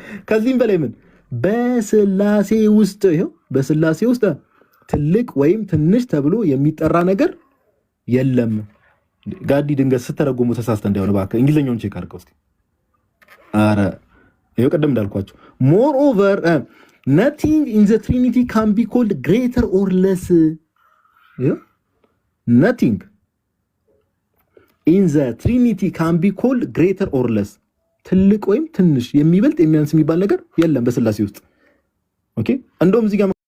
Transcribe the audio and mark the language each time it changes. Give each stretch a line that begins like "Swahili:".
Amharic: ከዚህም በላይ ምን በስላሴ ውስጥ ይኸው በስላሴ ውስጥ ትልቅ ወይም ትንሽ ተብሎ የሚጠራ ነገር የለም። ጋዲ ድንገት ስተረጎሙ ተሳስተ እንዳይሆን እባክህ እንግሊዘኛውን ቼክ አድርገው እስኪ። ኧረ ይኸው ቀደም እንዳልኳቸው ሞር ኦቨር
English: nothing in the trinity can be called greater or less. nothing in the trinity can be called greater or less.
Amharic: ትልቅ ወይም ትንሽ የሚበልጥ የሚያንስ የሚባል ነገር የለም በስላሴ ውስጥ። ኦኬ እንደውም እዚህ ጋር